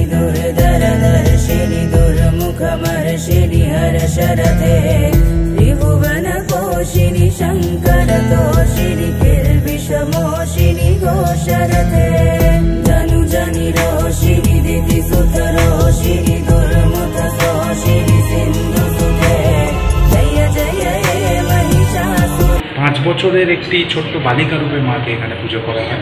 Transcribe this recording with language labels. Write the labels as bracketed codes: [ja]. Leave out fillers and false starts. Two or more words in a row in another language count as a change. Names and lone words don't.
[sa] दुर्धरदर्शिनि दुर्मुखमर्षिणि हर्षरते त्रिभुवनकोशिनि शङ्करतोषिनि किर्विषमोषिनि घोषरते धनुजनि रोषिनि दितिसुतरोषिनि दुर्मुखसोषिनि सिन्धुसुते जय जय हे महिषासुर। [bn] 5 বছরের একটি ছোট্ট বালিকা রূপে মাকে এখানে পুজো করা হয়।